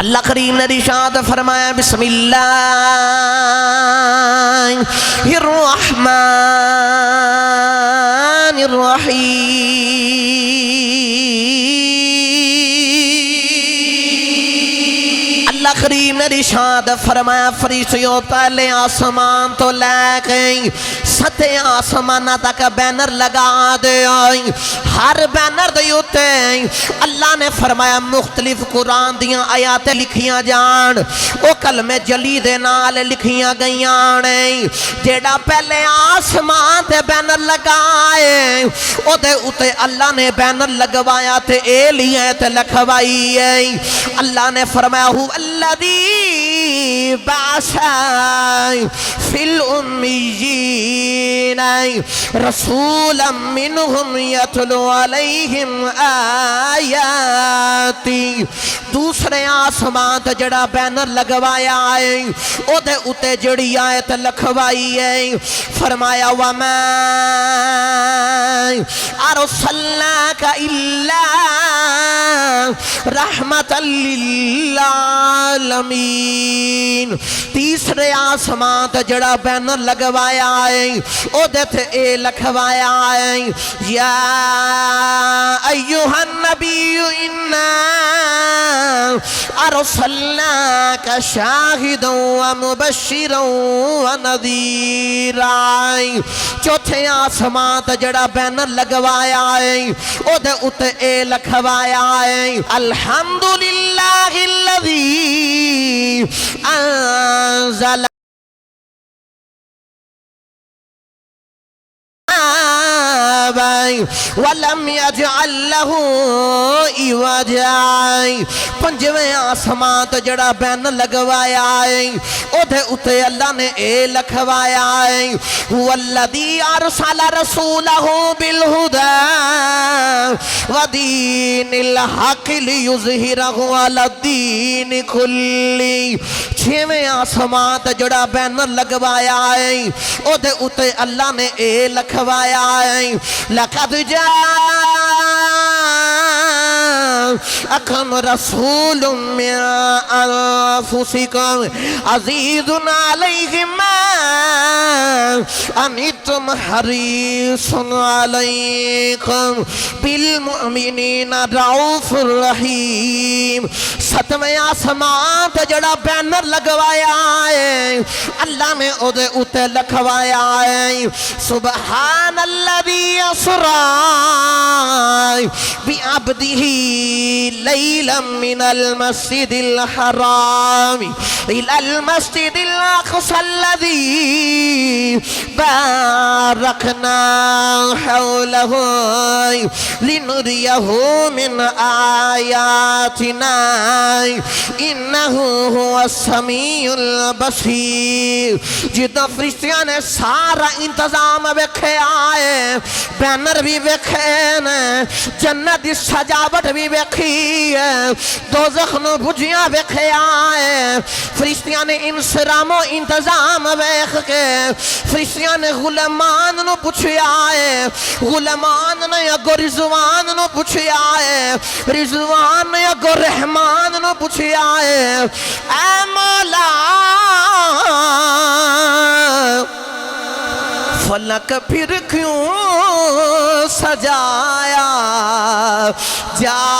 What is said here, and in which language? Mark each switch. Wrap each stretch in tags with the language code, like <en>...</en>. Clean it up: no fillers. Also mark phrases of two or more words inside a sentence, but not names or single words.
<pa>اللہ کریم نے ارشاد فرمایا</pa> <ar>بسم اللہ الرحمن الرحیم۔</ar> <pa>اللہ کریم نے ارشاد فرمایا فرشتوں پہلے آسمان تو لے گئی ستے آسمانہ تک بینر لگا دے ہر بینر دے اتے اللہ نے فرمایا مختلف قرآن دیاں آیاتیں لکھیاں جان او کلمے جلی دے نال لکھیاں گئیاں جیڑا پہلے آسمان تے بینر لگائے او دے اتے اللہ نے بینر لگوایا تے اے لیے تے لکھوائی اللہ نے فرمایا</pa> <ar>ہو الذی بعث فی الامیین رسولا منہم یتلو علیہم آیاتی۔</ar> <pa>دوسرے آسمان تے جڑا بینر لگوایا ہے او دے اتے جڑی آیت لکھوائی ہے فرمایا</pa> <ar>وَمَا أَرْسَلْنَاكَ إِلَّا رَحْمَةً لِلْعَالَمِينَ۔</ar> <pa>تیسرے آسمان تے جڑا بینر لگوایا ہے او دے تے اے لکھوایا ہے</pa> <ar>یا ایوہ النبی انا ارسلناک شاہدا ومبشرا ونذیرا۔</ar> <pa>چوتھے آسمان تے جڑا بینر لگوایا ہے او دے اتے اے لکھوایا ہے</pa> <ar>الحمدللہ الذی انزل وَلَمْ يَجْعَلْ لَهُ عِوَجًا۔</ar> <pa>پنجویں آسمان تے جڑا بین لگوایا ہے او دے اتے اللہ نے اے لکھوایا ہے</pa> <ar>هُوَ الَّذِي أَرْسَلَ رَسُولَهُ بِالْهُدَى وَدِينِ الْحَقِّ لِيُظْهِرَهُ عَلَى الدِّينِ كُلِّهِ۔</ar> <pa>چھویں آسمان تے جڑا بین لگوایا ہے او دے اتے اللہ نے اے لکھوایا ہے</pa> <ar>لَقَدْ جَاءَكُمْ رَسُولٌ مِّنْ أَنفُسِكُمْ عَزِيزٌ عَلَيْهِ مَا عَنِتُّمْ حَرِيصٌ عَلَيْكُمْ بِالْمُؤْمِنِينَ رَءُوفٌ رَحِيمٌ۔</ar> <pa>ستویں آسمان تے جڑا بینر لگوایا ہے اللہ نے او دے اتے لکھوایا ہے</pa> <ar>سبحان الذی اسری بعبدہ لیلا من المسجد الحرام الى المسجد الاقصى الذي باركنا حوله لنريه من آياتنا انه هو السميع البصير۔</ar> <pa>جدہ فرشتیاں نے سارا انتظام ویکھے آئے بینر بھی ویکھے نے جنت دی سجاوٹ بھی ویکھی ہے دوزخ نو بجیاں ویکھے آئے فرشتیاں نے انسرام و انتظام ویکھ کے فرشتیاں نے غلمان نو پوچھے آئے غلمان نے اگو رضوان نو پوچھے آئے رضوان نے اگو رحمان نو پوچھے آئے اے مولا</pa> <ur>فلک پھر کیوں سجایا جا</ur>